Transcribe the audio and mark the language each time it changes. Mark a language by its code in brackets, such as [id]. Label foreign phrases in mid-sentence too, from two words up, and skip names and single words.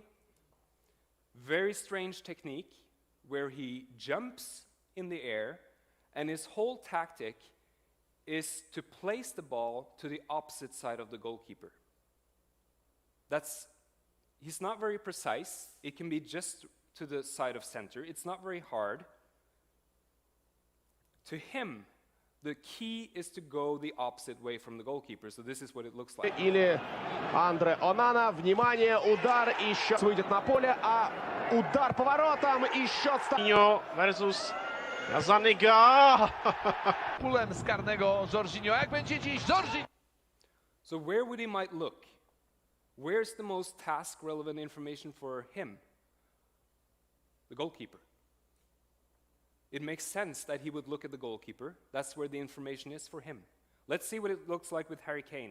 [en] Very strange technique where he jumps in the air, and his whole tactic is to place the ball to the opposite side of the goalkeeper. He's not very precise. It can be just to the side of center. It's not very hard. To him, the key is to go the opposite way from the goalkeeper. So this is what it looks like. [ru] Или Андре Онана. Внимание, удар и счет. Выйдет на поле, а удар поворотом и счет. [en] Versus Zaniga. [pl] Pulem z karnego Jorginho. Jak będzie dziś Jorginho? [en] So where would he might look? Where's the most task-relevant information for him? The goalkeeper. It makes sense that he would look at the goalkeeper. That's where the information is for him. Let's see what it looks like with Harry Kane.